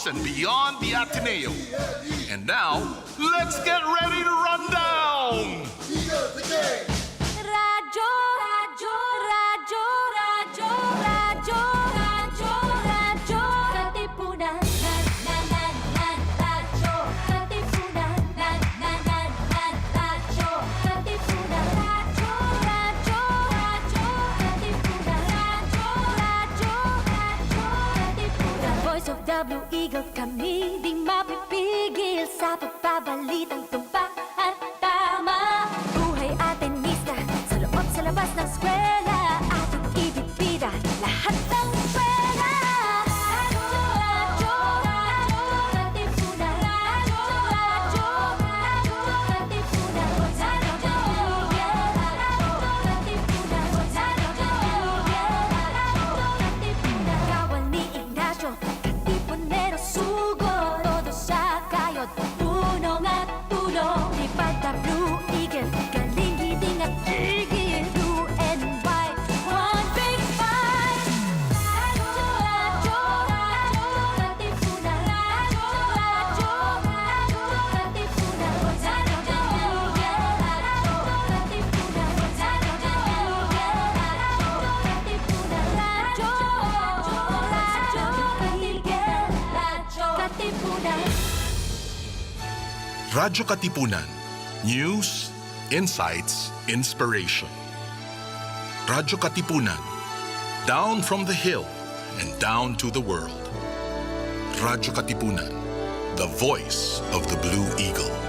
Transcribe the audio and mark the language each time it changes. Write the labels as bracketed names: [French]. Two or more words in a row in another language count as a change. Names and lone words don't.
[English] across and beyond the Ateneo. And now, let's get ready to run down! Radyo, radyo, radyo, radyo, radyo, radyo, radyo, katipunan. Radyo, katipunan. Radyo, katipunan. Radyo, radyo, radyo, katipunan. Radyo, katipunan. Voice of the Blue Eagle, [Filipino] kami di mapipigil sa pagbabalitang tumpak at tama. Buhay atenista, sa loob sa labas ng eskwela, ating ibibida lahat ng pera. Radyo, radyo, katipunan. Radyo, radyo, katipunan. Radyo, katipunan. Katipunan. Kawal ni Ignacio, katipunero sugo. Todo sa kayod, punong at tulong. Iba't the Blue Eagle, galing hiting at tigil. [English] Blue and white, one big fight. Radyo, radyo, radyo, katipunan. Radyo, radyo, radyo, katipunan. Radyo, katipunan. Radyo, katipunan. Radyo Katipunan. News, insights, inspiration. Radyo Katipunan. Down from the hill and down to the world. Radyo Katipunan. The voice of the Blue Eagle.